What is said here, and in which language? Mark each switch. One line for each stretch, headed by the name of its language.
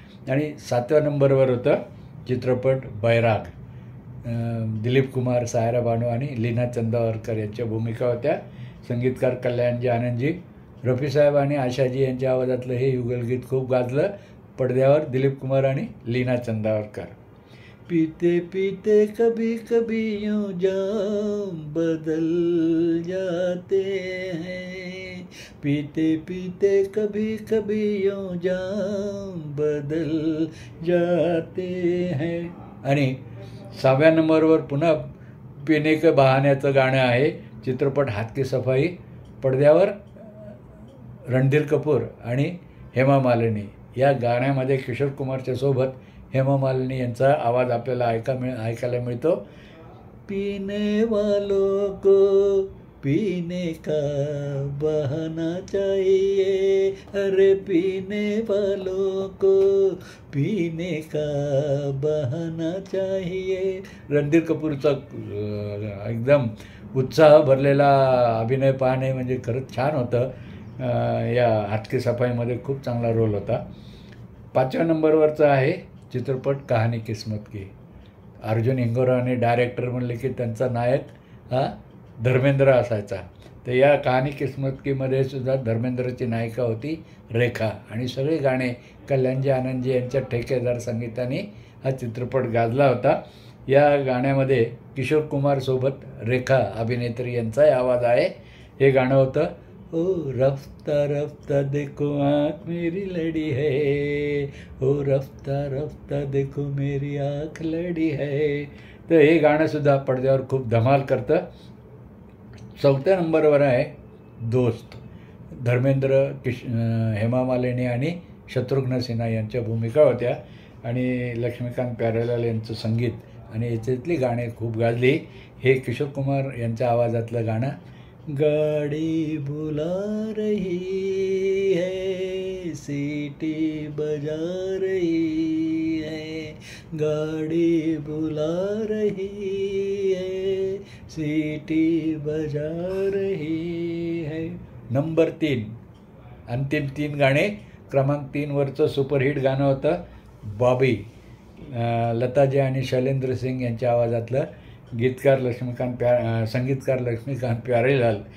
Marathi: आणि 7व्या नंबरवर होतं चित्रपट बैराग. दिलीप कुमार, सायरा बानू आणि लीना चंदावरकर यांच्या भूमिका होत्या. संगीतकार कल्याणजी आनंदजी. रफीसाहेब आणि आशाजी यांच्या आवाजातलं हे युगलगीत खूप गाजलं. पडद्यावर दिलीप कुमार आणि लीना चंदावरकर.
Hindi: पीते पीते कभी कभी यूं जाम बदल जाते हैं, पीते पीते कभी कभी यूं जाम बदल जाते हैं.
Marathi: आणि 6व्या नंबरवर पुन्हा पिणे के बहाण्याचं गाणं आहे. चित्रपट हाथ की सफाई. पडद्यावर रणधीर कपूर आणि हेमा मालिनी. या गाण्यामध्ये किशोर कुमारच्या सोबत हेमा मालिनी यांचा आवाज आपल्याला ऐकायला मिळतो.
Hindi: पीने वालों को पीने का बहाना चाहिए, अरे पीने वालों को पीने का बहाना चाहिए.
Marathi: रणधीर कपूरचा एकदम उत्साह भरलेला अभिनय पाहणे म्हणजे खरंच छान होतं. या हाथ की सफाईमध्ये खूप चांगला रोल होता. 5व्या नंबरवरचा आहे चित्रपट कहाणी किस्मत की. अर्जुन इंगोराने डायरेक्टर म्हणले की त्यांचा नायक हा धर्मेंद्र असायचा. तर या कहाणी किस्मत कीमध्ये सुद्धा धर्मेंद्रची नायिका होती रेखा. आणि सगळे गाणे कल्याणजी आनंदजी यांच्या ठेकेदार संगीताने हा चित्रपट गाजला होता. या गाण्यामध्ये किशोर कुमारसोबत रेखा अभिनेत्री यांचाही आवाज आहे. हे गाणं होतं
Hindi: ओ रफ्ता रफ्ता देखो आँख मेरी लड़ी है, ओ रफ्ता रफ्ता देखो मेरी आँख लड़ी है.
Marathi: तर हे गाणंसुद्धा पडद्यावर खूप धमाल करतं. 4थ्या नंबरवर आहे दोस्त. धर्मेंद्र, हेमा मालिनी आणि शत्रुघ्न सिन्हा यांच्या भूमिका होत्या. आणि लक्ष्मीकांत प्यारेलाल यांचं संगीत आणि याच्यातली गाणे खूप गाजली. हे किशोर कुमार यांच्या आवाजातलं गाणं.
Hindi: गाड़ी बुला रही है, सीटी बजा रही है, गाड़ी बुला रही है, सीटी बजा रही है.
Marathi: नंबर 3, अंतिम 3 गाणे. क्रमांक 3 वरचं सुपरहिट गाणं होतं बॉबी. लताजी आणि शैलेंद्र सिंग यांच्या आवाजातलं. गीतकार संगीतकार लक्ष्मीकांत प्यारेलाल.